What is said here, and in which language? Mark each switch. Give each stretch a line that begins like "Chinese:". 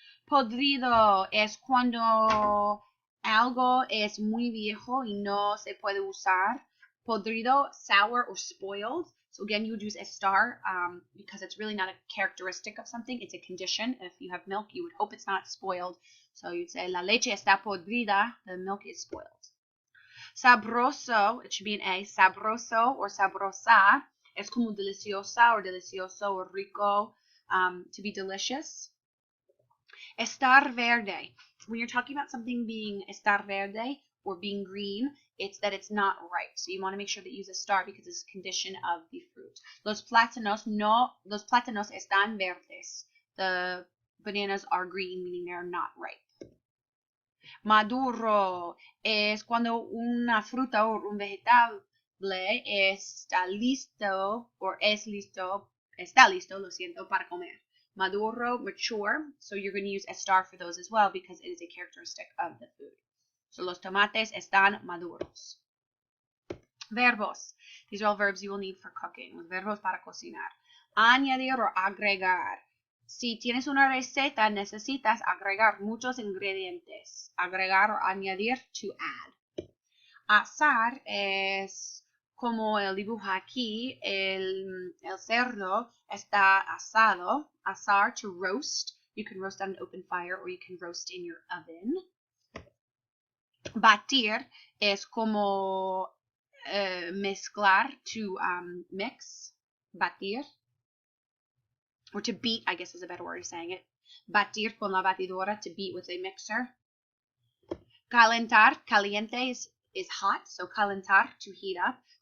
Spanish: Podrido es cuando algo es muy viejo y no se puede usar.
English: Podrido, sour or spoiled. So again, you would use estar because it's really not a characteristic of something. It's a condition. If you have milk, you would hope it's not spoiled. So you'd say,
Spanish: la leche está podrida.
English: The milk is spoiled. Sabroso, it should be an A.
Spanish: Sabroso or sabrosa es como deliciosa or delicioso or rico,
English: to be delicious.
Spanish: Estar verde.
English: When you're talking about something being
Spanish: estar verde
English: or being green, it's that it's not ripe. So you want to make sure that you use estar because it's a condition of the fruit.
Spanish: Los plátanos están verdes.
English: The bananas are green, meaning they're not ripe.
Spanish: Maduro es cuando una fruta o un vegetable está listo para comer.
English: Maduro, mature, so you're going to use estar for those as well because it is a characteristic of the food.
Spanish: So los tomates están maduros. Verbos.
English: These are all verbs you will need for cooking.
Spanish: Los verbos para cocinar.
English: Añadir or agregar.
Spanish: Si tienes una receta, necesitas agregar muchos ingredientes. Agregar o añadir,
English: to add.
Spanish: Asar es como el dibujo aquí, el cerdo está asado. Asar,
English: to roast. You can roast on an open fire or you can roast in your oven.
Spanish: Batir es como mezclar,
English: to mix.
Spanish: Batir.
English: Or to beat, I guess is a better word of saying it.
Spanish: Batir con la batidora,
English: to beat with a mixer. Calentar, caliente is hot, so calentar, to heat up.